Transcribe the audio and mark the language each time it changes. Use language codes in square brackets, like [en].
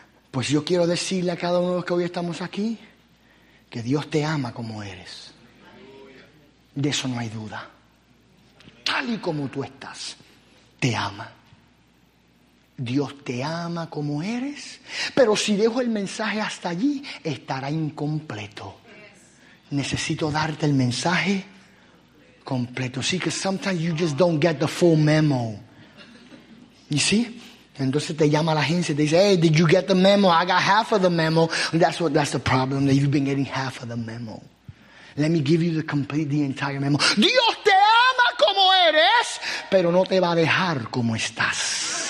[es] Pues yo quiero decirle a cada uno de los que hoy estamos aquí que Dios te ama como eres. De eso no hay duda. Tal y como tú estás, te ama. Dios te ama como eres. Pero si dejo el mensaje hasta allí, estará incompleto. Necesito darte el mensaje completo. [en] See, because sometimes you just don't get the full memo. You see? [es] Entonces te llama la agencia, [en] they say, hey, did you get the memo? I got half of the memo. That's the problem, that you've been getting half of the memo. Let me give you the complete, the entire memo. [es] Dios te ama como eres, pero no te va a dejar como estás.